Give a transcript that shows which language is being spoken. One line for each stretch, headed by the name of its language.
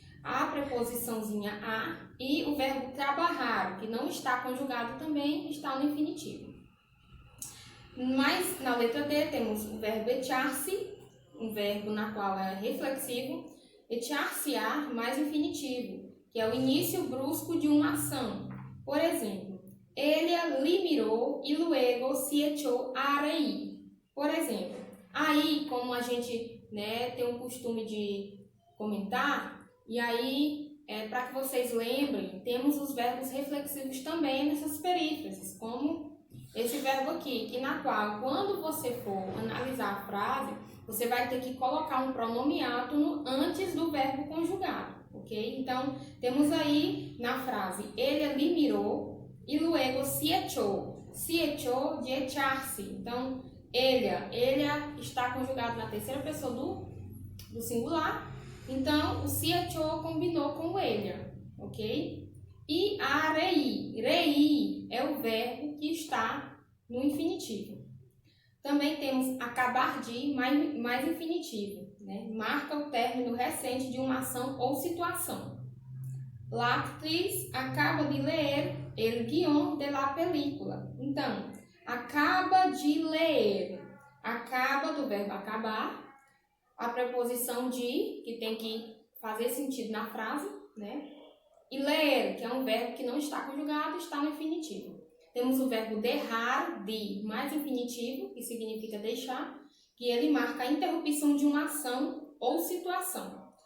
Portuguese: A preposiçãozinha a e o verbo trabalhar, que não está conjugado também, está no infinitivo. Mas na letra D temos o verbo echar-se, um verbo na qual é reflexivo, echar-se-á mais infinitivo, que é o início brusco de uma ação. Por exemplo,
Spanish: ella li miró y luego se echó a reír.
Portuguese: Por exemplo, aí, como a gente tem o costume de comentar, e aí, para que vocês lembrem, temos os verbos reflexivos também nessas perífrases, como esse verbo aqui, que na qual, quando você for analisar a frase, você vai ter que colocar um pronome átono antes do verbo conjugado, ok? Então, temos aí na frase,
Spanish: ella li miró y luego se echó
Portuguese: de echar-se. Então, ella está conjugado na terceira pessoa do singular, então o
Spanish: se echó
Portuguese: combinou com o ella, ok? E a reír é o verbo que está no infinitivo. Também temos acabar de mais infinitivo, marca o término recente de uma ação ou situação.
Spanish: La actriz acaba de ler el guión de la película.
Portuguese: Então, acaba de ler. Acaba do verbo acabar, a preposição de, que tem que fazer sentido na frase, E ler, que é um verbo que não está conjugado, está no infinitivo. Temos o verbo dejar, de, mais infinitivo, que significa deixar, que ele marca a interrupção de uma ação ou situação.